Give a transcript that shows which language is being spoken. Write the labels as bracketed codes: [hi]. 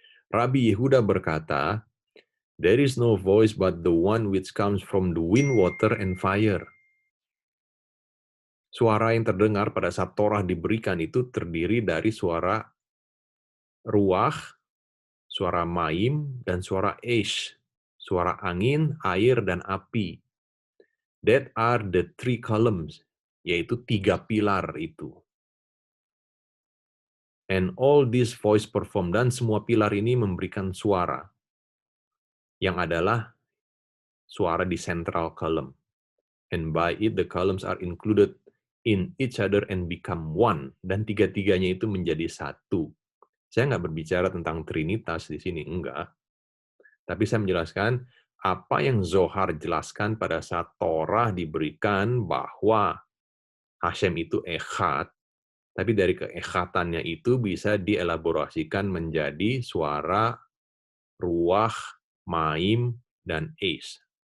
[en] Rabbi Yehuda [id] berkata, [en] there is no voice but the one which comes from the wind, water, and fire. [id] Suara yang terdengar pada saat Torah diberikan itu terdiri dari suara ruach, suara maim, dan suara esh, suara angin, air, dan api. [en] That are the three columns, [id] yaitu 3 pilar itu. [en] And all this voice perform, [id] dan semua pilar ini memberikan suara, yang adalah suara di central column. [en] And by it the columns are included in each other and become one. [id] Dan tiga-tiganya itu menjadi satu. Saya nggak berbicara tentang Trinitas di sini, enggak. Tapi saya menjelaskan apa yang Zohar jelaskan pada saat Torah diberikan bahwa Hashem itu echad, tapi dari keekhatannya itu bisa dielaborasikan menjadi suara ruach, maim, dan esh.